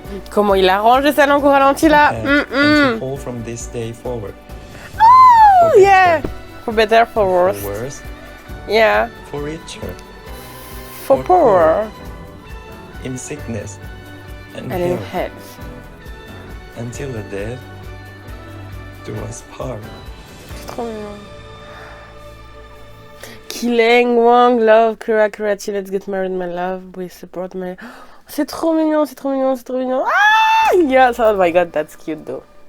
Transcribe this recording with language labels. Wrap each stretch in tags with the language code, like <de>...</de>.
<fr>Comment il a rangé sa langue au ralenti là.</fr> <en>And to hold from this day forward. Oh yeah. For better, for worse. For worse. Yeah. For richer. for poor in sickness and and in health, health. until the death do us part.</en> <fr>C'est trop mignon. Killing Wang, love, Kurachi, let's get married, my love. We support my. C'est trop mignon, c'est trop mignon, c'est trop mignon.</fr> <en>Ah, yes, oh my god, that's cute though.</en>